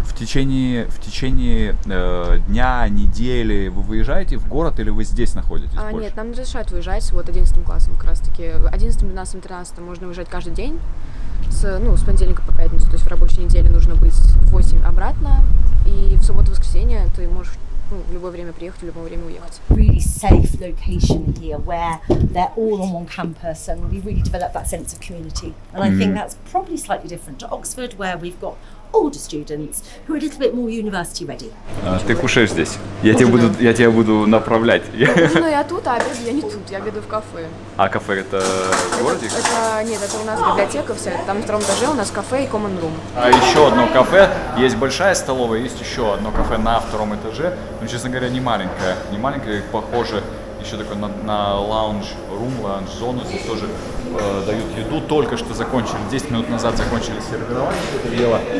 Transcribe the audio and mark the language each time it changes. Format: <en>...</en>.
<ru>В течение дня, недели вы выезжаете в город или вы здесь находитесь больше? Нет, нам не разрешают выезжать, вот 11 классом как раз-таки. 11, 12, 13 можно выезжать каждый день. С понедельника по пятницу, то есть в рабочей неделе нужно быть в 8 обратно, и в субботу-воскресенье ты можешь в любое время приехать, в любое время уехать.</ru> <en>Really safe location here where they're all on one campus and we really develop that sense of community. And I think that's probably slightly different to Oxford where we've got older students who are a little bit more university ready.</en> <ru>Ты кушаешь здесь? Я тебя буду направлять. Ну, я тут, а обеду я не тут, я обеду в кафе. А кафе это в городе? Нет, это у нас библиотека вся, там на втором этаже у нас кафе и</ru> <en>common room.</en> <ru>А еще одно кафе, есть большая столовая, есть еще одно кафе на втором этаже, но, честно говоря, не маленькое, похоже еще такой на лаунж-рум, лаунж-зону, здесь тоже дают еду, только что закончили, 10 минут назад закончили сервировать это дело.</ru>